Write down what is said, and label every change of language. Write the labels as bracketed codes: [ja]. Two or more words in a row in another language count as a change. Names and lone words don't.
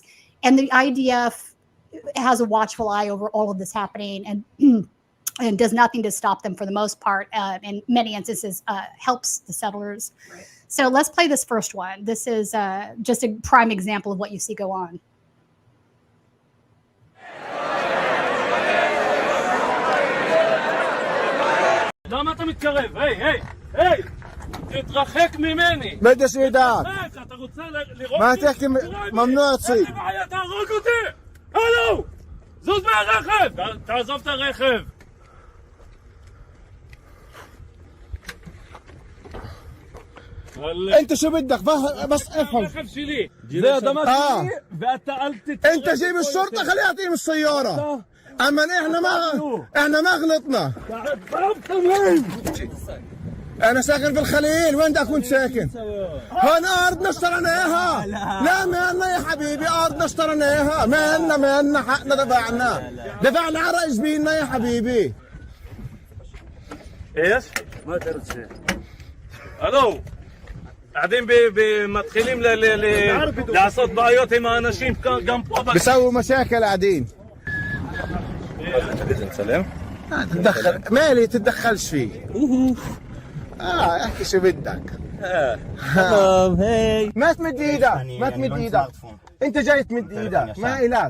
[en] And the IDF has a watchful eye over all of this happening and does nothing to stop them for the most part. In many instances, helps the settlers. Right. So let's play this first one. This is just a prime example of what you see go on. [he] למה אתה מתקרב? היי! תתרחק ממני! [ar] بدش ايدك [he] אתה רוצה לראות? [ar] ما تحكي ممنوع تصير [he] אין לי בעיה, תהרוג אותי! הלו! זוז מהרכב! תעזוב את הרכב! [ar] انت شو بدك بس افهم [he] הרכב שלי! זה אדמה שלי ואתה אל תתקרב! [ar] انت جيب الشرطة خليها تقيم السيارة اما احنا ما غلطنا انا ساكن في الخليل وين بدك كنت ساكن هون ارضنا اشتريناها لا ما لنا يا حبيبي ارضنا اشتريناها ما لنا حقنا دفعنا عرق جبيننا يا حبيبي ايش ما تعرف شيء الو قاعدين [he] מתחילים לעשות בעיות עם האנשים גם פה [ar] بيسووا مشاكل قاعدين نسلم تتدخل مالي تتدخلش فيه احكي شو بدك ما تمد ايدك انت جاي تمد ايدك ما الك